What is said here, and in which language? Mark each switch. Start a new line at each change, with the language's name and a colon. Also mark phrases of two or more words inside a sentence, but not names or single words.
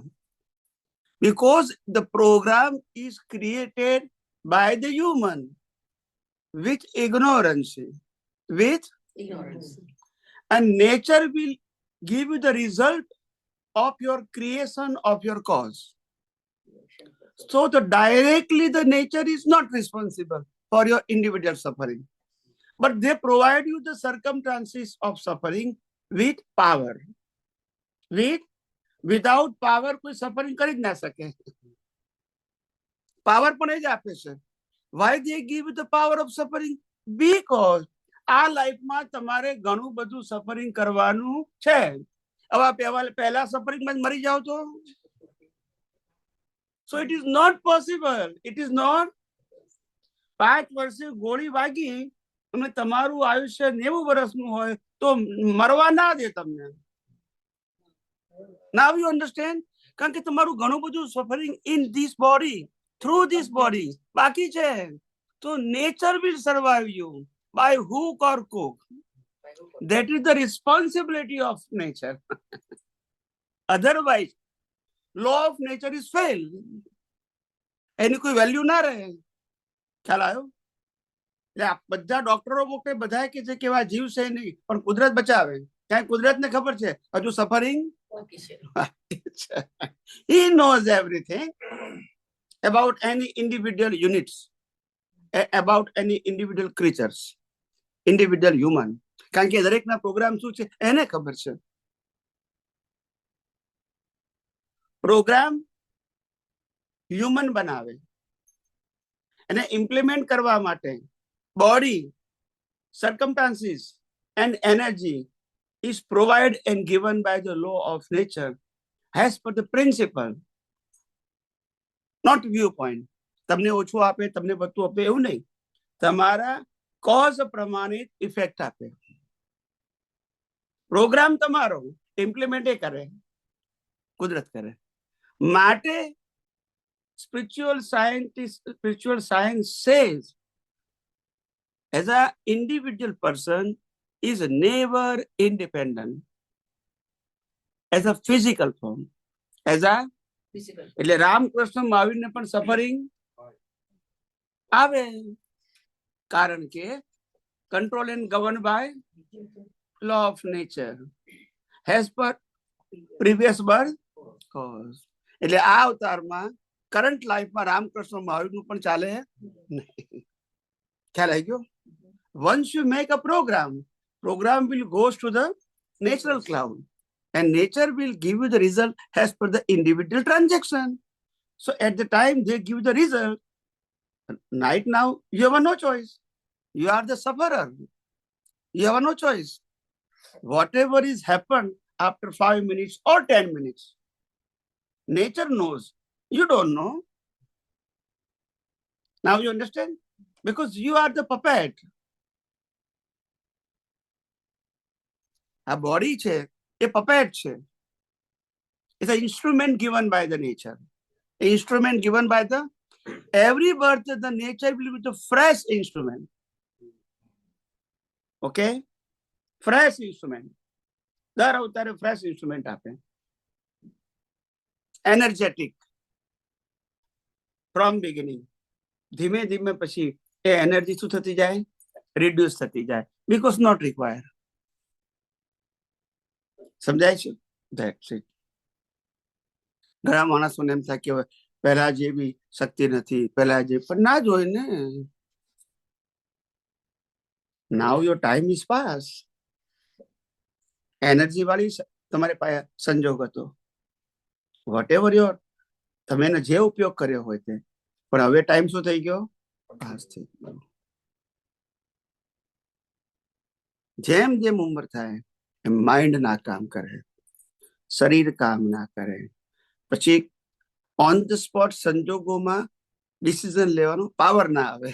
English: Because the program is created by the human with ignorance, and nature will give you the result of your creation of your cause. So directly the nature is not responsible for your individual suffering, but they provide you the circumstances of suffering with power. Without power
Gujarati: કોઈ સફરિંગ કરી જ ના શકે. પાવર પણ એ જ આપે છે.
English: Why they give you the power of suffering?
Gujarati: Because આ લાઈફમાં તમારે ઘણું બધું સફરિંગ કરવાનું છે. હવે પહેલા સફરિંગમાં જ મરી જાવ તો
English: so it is not possible. It is not.
Gujarati: 5 વર્ષે ગોળી વાગી અને તમારું આયુષ્ય 90 વર્ષનું હોય તો મરવા ના દે તમને.
English: Now you understand?
Gujarati: કારણ કે તમારું ઘણું બધું સફરિંગ
English: in this body, through this body
Gujarati: બાકી છે.
English: તો nature will survive you by hook or crook. That is the responsibility of nature. Otherwise, law of nature is fail.
Gujarati: એની કોઈ વેલ્યુ ના રહે. ખ્યાલ આવ્યો? એટલે બધા ડોક્ટરો મોટે બધા કે છે કે આ જીવ છે નહીં પણ કુદરત બચાવે. ક્યાં કુદરતને ખબર છે હજુ સફરિંગ બાકી છે.
English: he knows everything about any individual units, about any individual creatures, individual human.
Gujarati: કારણ કે દરેકના પ્રોગ્રામ શું છે એને ખબર છે.
English: program human
Gujarati: બનાવે એને ઇમ્પ્લિમેન્ટ કરવા માટે બોડી,
English: circumstances and energy is provided and given by the law of nature as per the principle, not viewpoint.
Gujarati: તમને ઓછું આપે તમને બધું આપે એવું નહીં, તમારા કોઝ પ્રમાણિત ઇફેક્ટ આપે. પ્રોગ્રામ તમારો ઇમ્પ્લિમેન્ટ એ કરે કુદરત કરે.
English: માટે spiritual science says as an individual person is never independent as a physical form, as a Physical.
Gujarati: એટલે રામકૃષ્ણ મહાવીરને પણ સફરિંગ આવે કારણ કે
English: control and govern by law of nature as per previous birth cause.
Gujarati: એટલે આ અવતારમાં કરંટ લાઈફમાં રામકૃષ્ણ મહાવીરનું પણ ચાલે નહીં. ખ્યાલ આવી ગયો?
English: Once you make a program will goes to the natural cloud and nature will give you the result as per the individual transaction. So at the time they give the result, right now you have no choice. You are the sufferer. You have no choice. Whatever is happened after 5 minutes or 10 minutes, nature knows. You don't know. Now you understand? Because you are the puppet. A body
Gujarati: છે એ puppet છે.
English: It's an instrument given by the nature. An instrument given by the every birth the nature will be the fresh instrument. Okay? Fresh instrument.
Gujarati: દર અવતારે
English: fresh instrument
Gujarati: આપે. Energetic.
English: From beginning.
Gujarati: ધીમે ધીમે પછી એ એનર્જી શું થતી જાય? રિડ્યુસ થતી જાય.
English: Because not required.
Gujarati: સમજાય છે?
English: That's it.
Gujarati: ઘણા માણસોને એમ થાય કે પહેલા જેવી શક્તિ નથી, પહેલા જે પણ ના જ હોય ને.
English: Now your time is past.
Gujarati: એનર્જી વાળી તમારે પાસે સંજોગ હતો.
English: Whatever your
Gujarati: તમે એનો જે ઉપયોગ કર્યો હોય તે, પણ હવે ટાઈમ શું થઈ ગયો? પાસ થઈ ગયો. જેમ જેમ ઉંમર થાય એમ માઇન્ડ ના કામ કરે, શરીર કામ ના કરે, પછી
English: on the spot
Gujarati: સંજોગોમાં ડિસિઝન લેવાનો પાવર ના આવે.